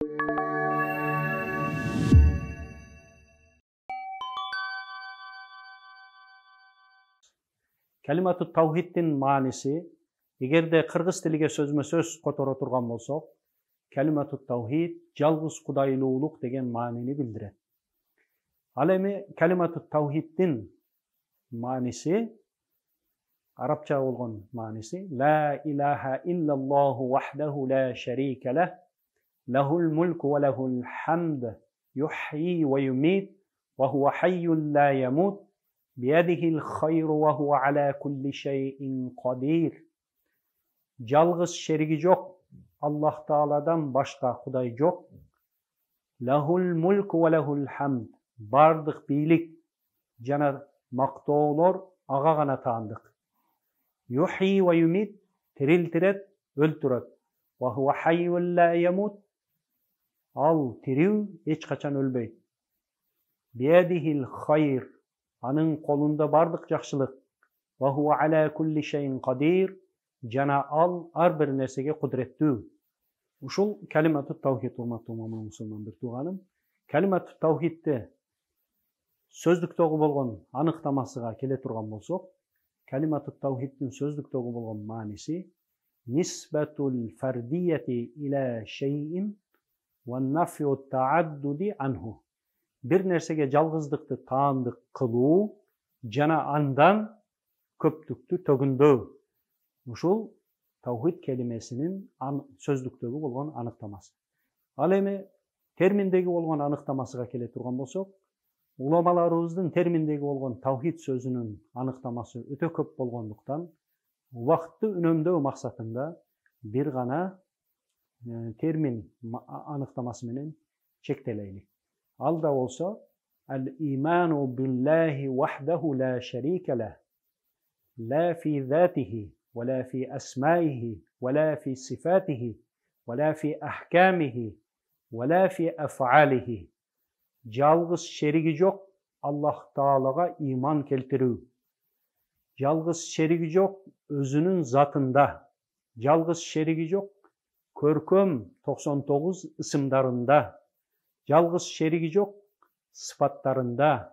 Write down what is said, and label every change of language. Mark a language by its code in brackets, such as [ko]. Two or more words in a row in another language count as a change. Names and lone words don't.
[ar] كلمة التوحيد [ky] мааниси, эгерде кыргыз тилиге сөзмө-сөз которо турган болсок, [ar] كلمة التوحيد [ky] жалгыз кудайлуулук деген маанини билдирет. Ал эми [ar] كلمة التوحيد [ky] мааниси, арабча болгон мааниси [ar] لا إله إلا الله وحده لا شريك له، له الملك وله الحمد، يحيي ويميت، وهو حي لا يموت، بيده الخير وهو على كل شيء قدير. [ky] Жалгыз шериги жок, Аллах Тааладан башка Кудай жок. [ar] له الملك وله الحمد. [ky] Бардык бийлик жана мактоолор ага гана таандык. [ar] يحيي ويميت, [ky] тирилтирет, өлтүрөт. [ar] وهو حي لا يموت. [ky] Ал тирүү, эч качан өлбөйт. [ar] بيده الخير. [ky] Анын колунда бардык жакшылык. [ar] وهو على كل شيء قدير. [ky] Жана ал ар бир нерсеге кудуреттүү. Ушул [ar] كلمة التوحيد, [ky] урматтуу момун мусулман бир тууганым. [ar] كلمة التوحيد [ky] сөздүктөгү болгон аныктамасыга келе турган болсок, [ar] كلمة التوحيد [ky] сөздүктөгү болгон мааниси [ar] نسبة الفردية إلى شيء ونفي التعدد عنه. [ky] Бир нерсеге жалгыздыкты таандык кылуу жана андан көптүктү төгүндөү. Ушул таухид келимесинин сөздүктөгү болгон аныктамасы. Ал эми терминдеги болгон аныктамасыга келе турган болсок, уламаларыбыздын терминдеги болгон таухид сөзүнүн аныктамасы өтө көп болгондуктан, убакытты үнөмдөө максатында бир гана термин аныктамасы менен чектелейли. Ал да болсо [ar] الإيمان بالله وحده لا شريك له، لا في ذاته ولا في أسمائه ولا في صفاته ولا في أحكامه ولا في أفعاله. [ky] Жалгыз шериги жок Аллах Таалага иман келтирүү. Жалгыз шериги жок өзүнүн затында. Жалгыз шериги жок көркөм 99 ысымдарында. Жалгыз шериги жок сыфаттарында.